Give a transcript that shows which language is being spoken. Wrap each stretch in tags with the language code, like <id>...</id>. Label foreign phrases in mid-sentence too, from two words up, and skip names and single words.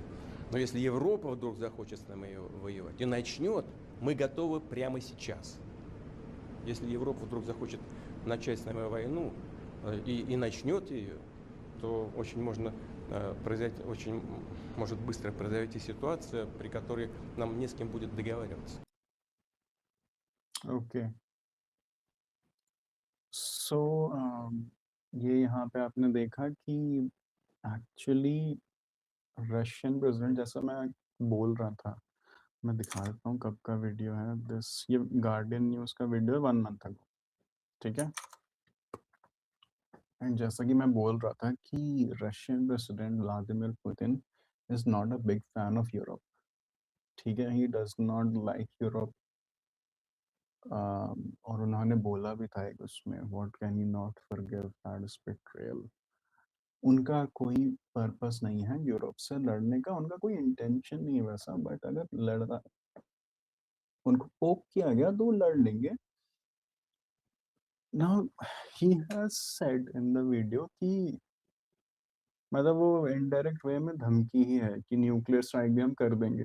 <ru>Но если Европа вдруг захочет с нами воевать и начнет, мы готовы прямо сейчас. Если Европа вдруг захочет начать с нами войну и начнет ее, то очень можно очень может быстро произойти ситуация, при которой нам не с кем будет договариваться.</ru> <hi>ओके। सो ये यहाँ पे आपने देखा कि एक्चुअली</hi> <en>Russian president,</en> <hi>जैसा मैं बोल रहा था, मैं दिखा देता हूँ कब का वीडियो है दिस। ये गार्डियन न्यूज़ का वीडियो है</hi> <en>1 month ago,</en> <hi>ठीक है। एंड जैसा कि मैं बोल रहा था कि</hi> <en>Russian president</en> <hi>व्लादिमीर पुतिन</hi> <en>is not a big fan of Europe,</en> <hi>ठीक है।</hi> <en>He does not like Europe.</en> <hi>और उन्होंने बोला भी था एक उसमें,</hi> <en>What can you not forgive that betrayal.</en> <hi>उनका कोई पर्पस नहीं है यूरोप से लड़ने का, उनका कोई इंटेंशन नहीं है वैसा, बट अगर लड़ना उनको पोक किया गया तो वो लड़ लेंगे।</hi> <en>Now he has said in the video</en> <hi>कि मतलब वो</hi> <en>indirect way</en> <hi>में धमकी ही है कि</hi> <en>nuclear strike</en> <hi>भी हम कर देंगे।</hi>